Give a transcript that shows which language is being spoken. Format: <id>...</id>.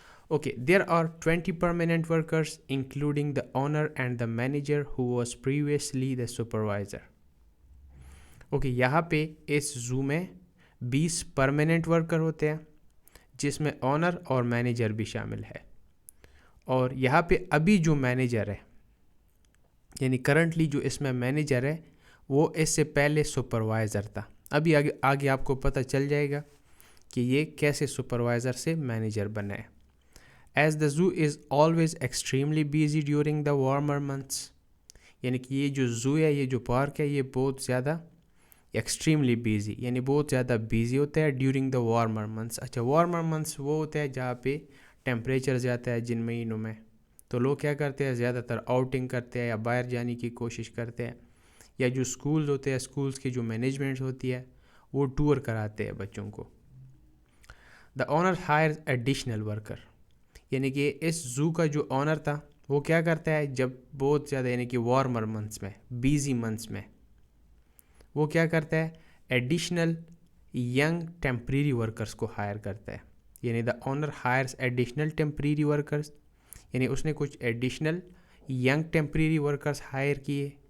<en>Okay, there are 20 permanent workers including the owner and the manager who was previously the supervisor.</en> <ur>Okay, یہاں پہ اس زو میں 20 permanent worker ہوتے ہیں جس میں اونر اور مینیجر بھی شامل ہے. اور یہاں پہ ابھی جو مینیجر ہے یعنی کرنٹلی جو اس میں مینیجر ہے وہ اس سے پہلے سپروائزر تھا. ابھی آگے آپ کو پتہ چل جائے گا کہ یہ کیسے سپروائزر سے مینیجر بنا ہے.</ur> <en>As the zoo is always extremely busy during the warmer months.</en> <ur>یعنی کہ یہ جو زو ہے یہ جو پارک ہے یہ بہت زیادہ ایکسٹریملی بیزی, یعنی بہت زیادہ بیزی ہوتا ہے</ur> <en>During the warmer months.</en> <ur>اچھا, وارمر منتھس وہ ہوتا ہے جہاں پہ ٹیمپریچر زیادہ ہے جن مہینوں میں, تو لوگ کیا کرتے ہیں زیادہ تر آؤٹنگ کرتے ہیں یا باہر جانے کی کوشش کرتے ہیں, یا جو اسکولز ہوتے ہیں اسکولز کی جو مینجمنٹ ہوتی ہے وہ ٹور کراتے ہیں بچوں کو.</ur> <en>The owner hires additional worker.</en> <ur>یعنی کہ اس زو کا جو اونر تھا وہ کیا کرتا ہے جب بہت زیادہ یعنی کہ وارمر منتھس میں بیزی منتھس میں وہ کیا کرتا ہے ایڈیشنل ینگ ٹیمپریری ورکرز کو ہائر کرتا ہے. یعنی</ur> <en>the owner hires additional temporary workers,</en> <ur>یعنی اس نے کچھ additional young temporary workers higher کیے.</ur>